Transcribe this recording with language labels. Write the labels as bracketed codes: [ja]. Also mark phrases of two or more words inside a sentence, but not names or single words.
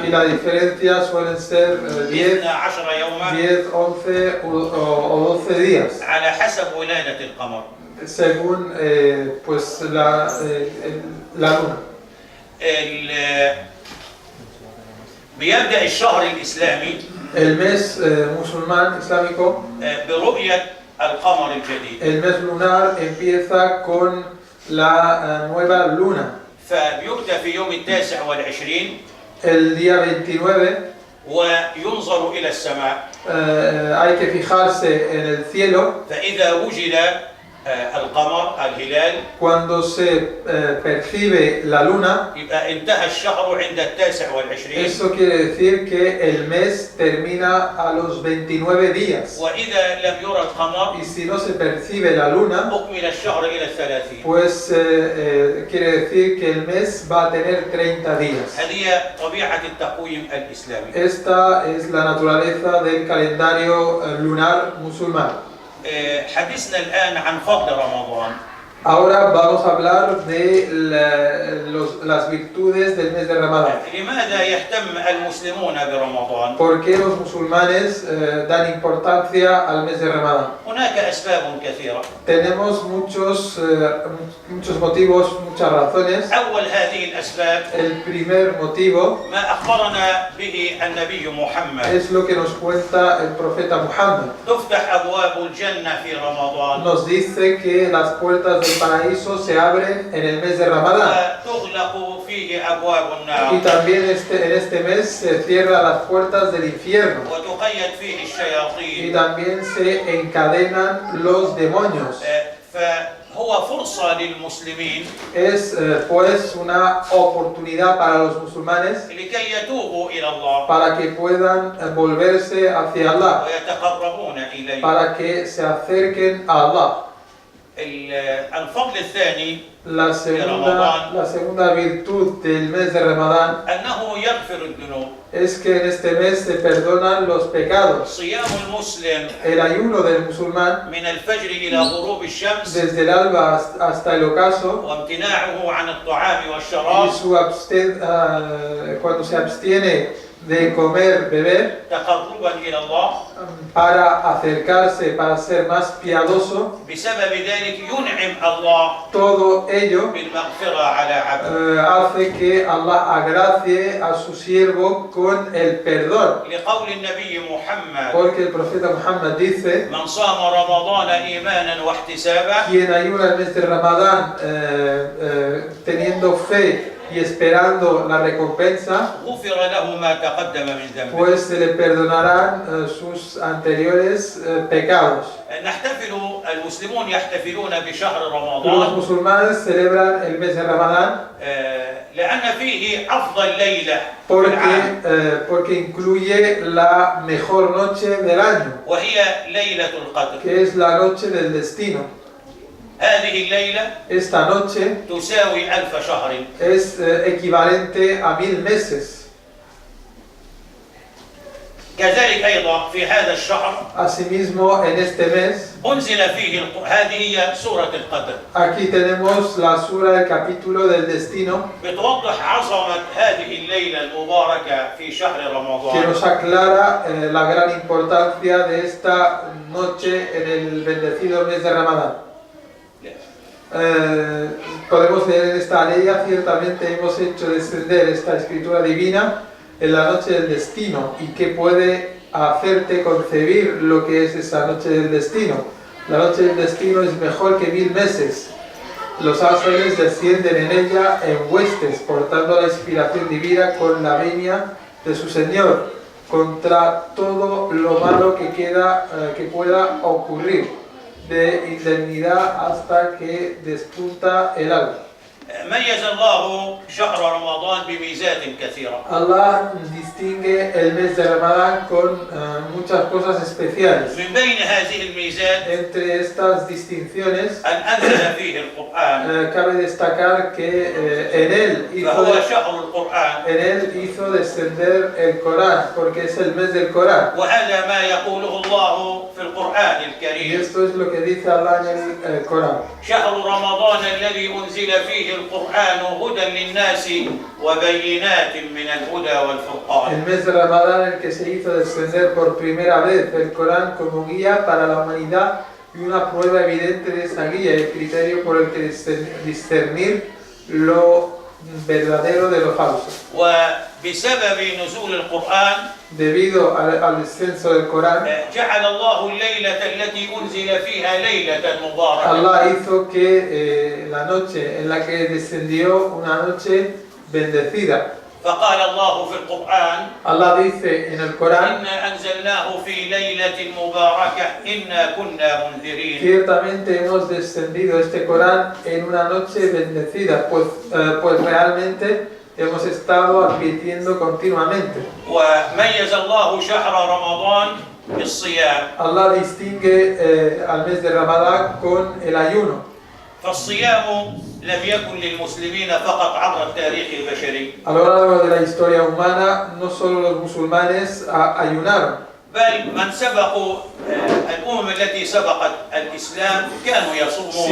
[es] Y la diferencia suelen ser 10, [ar] 12 يوما [es] 10, 11 o 12 días, [ar] على حسب ولادة القمر. [es] según pues la luna. [ar] بيبدأ الشهر الإسلامي [es] El mes musulmán islámico, [ar] برؤية القمر الجديد. [es] el mes lunar empieza con la nueva luna. [ar] فبيبدأ في يوم 29 [es] El día 29 [ar] وينظر إلى السماء. [es] hay que fijarse en el cielo. [ar] فإذا وجد القمر الهلال [es] Cuando se percibe la luna, [ar] يبقى انتهى الشهر عند 29. [es] eso quiere decir que el mes termina a los 29 días. [ar] وإذا لم يرى القمر [es] Y si no se percibe la luna, [ar] أكمل الشهر إلى 30. [es] pues quiere decir que el mes va a tener 30 días. [ar] هذه طبيعة التقويم الإسلامي. [es] Esta es la naturaleza del calendario lunar musulmán. [ar] حديثنا الآن عن فضل رمضان. [es] Ahora vamos a hablar de las virtudes del mes de Ramadán. [ar] لماذا يهتم المسلمون برمضان؟ [es] ¿Por qué los musulmanes dan importancia al mes de Ramadán? [ar] هناك أسباب كثيرة. [es] Tenemos muchos motivos, muchas razones. [ar] أول هذه الأسباب [es] El primer motivo [ar] ما أخبرنا به النبي محمد. [es] es lo que nos cuenta el profeta Muhammad. [ar] تفتح أبواب الجنة في رمضان. [es] Nos dice que las puertas del paraíso se abren en el mes de Ramadán. [ar] وتغلق فيه أبواب [es] Y [ar] النار. [es] también en este mes se cierran las puertas del infierno. [ar] وتقيد فيه [es] Y [ar] الشياطين. [es] también se encadenan los demonios. [ar] فهو فرصة للمسلمين [es] Es pues una oportunidad para los musulmanes [ar] لكي يتوبوا إلى الله [es] para que puedan volverse hacia Allah, [ar] ويتقربون إليه. [es] para que se acerquen a Allah. [ar] الفضل الثاني [es] la segunda virtud del mes de Ramadán [ar] أنه يغفر الذنوب. [es] es que en este mes se perdonan los pecados. [ar] صيام المسلم [es] El ayuno del musulmán [ar] من الفجر إلى غروب الشمس [es] desde el alba hasta el ocaso [ar] وامتناعه عن الطعام [es] y [ar] والشراب [es] cuando se abstiene de comer, beber, [ar] تقربا إلى الله، [es] para acercarse, para ser más piadoso, [ar] بسبب ذلك ينعم الله [es] todo ello [ar] بالمغفرة على عبده. [es] hace que Allah agracie a su siervo con el perdón. [ar] لقول النبي محمد: [es] Porque el profeta Muhammad dice: [ar] من صام رمضان إيمانا واحتسابا [es] quien ayuna el mes de Ramadán teniendo fe y esperando la recompensa, [ar] غفر له ما تقدم من ذنبه. [es] pues se le perdonarán sus anteriores pecados. [ar] نحتفل المسلمون يحتفلون بشهر [es] Los [ar] رمضان [es] musulmanes celebran el mes de Ramadán [ar] لأن فيه أفضل ليلة في العام [es] porque incluye la mejor noche del año, [ar] وهي ليلة القدر. [es] que es la noche del destino. [ar] هذه الليلة [es] Esta noche [ar] تساوي 1000 شهر. [es] es equivalente a 1000 meses. [ar] كذلك أيضا في هذا الشهر [es] Asimismo, en este mes, [ar] أنزل فيه هذه هي سورة القدر. [es] aquí tenemos la sura del capítulo del destino, [ar] بتوضح عظمة هذه الليلة المباركة في شهر [es] que [ar] رمضان. [es] nos aclara la gran importancia de esta noche en el bendecido mes de Ramadán. Podemos leer en esta ley: ciertamente hemos hecho descender esta escritura divina en la noche del destino, y que puede hacerte concebir lo que es esa noche del destino. La noche del destino es mejor que 1000 meses. Los ángeles descienden en ella en huestes, portando la inspiración divina con la venia de su Señor contra todo lo malo que pueda ocurrir, de indemnidad hasta que despunta el alba. [ar] ميز الله شهر رمضان بميزات كثيرة. [es] Allah distingue el mes de Ramadán con muchas cosas especiales. [ar] من بين هذه الميزات [es] Entre estas distinciones, [ar] أن أنزل فيه القرآن، [es] cabe destacar que [ar] فهو شهر القرآن، [es] en él hizo descender el Corán, porque es el mes del Corán. [ar] وهذا ما يقوله الله في القرآن [es] Y [ar] الكريم: [es] esto es lo que dice Allah en el Corán. [ar] شهر رمضان الذي أنزل فيه القرآن هدى للناس وبينات من الهدى والفرقان. [es] El mes de Ramadán, el que se hizo descender por primera vez el Corán como guía para la humanidad y una prueba evidente de esa guía, el criterio por el que discernir lo verdadero de lo falso. [ar] وبسبب نزول القرآن [es] Debido al descenso del Corán, [ar] جعل الله الليلة التي أنزل فيها ليلة مباركة. [es] Allah hizo que la noche en la que descendió una noche bendecida. [ar] فقال الله في القرآن: [es] Allah dice en el Corán: [ar] إنا أنزلناه في ليلة مباركة إنا كنا منذرين. [es] ciertamente hemos descendido este Corán en una noche bendecida, pues realmente hemos estado advirtiendo continuamente. [ar] وميز الله شهر رمضان بالصيام. [es] Allah distingue al mes de Ramadán con el ayuno. [ar] فالصيام لم يكن للمسلمين فقط عبر التاريخ البشري، [es] A lo largo de la historia humana, no solo los musulmanes ayunaron, [ar] بل من سبقوا الأمم التي سبقت الإسلام كانوا يصومون.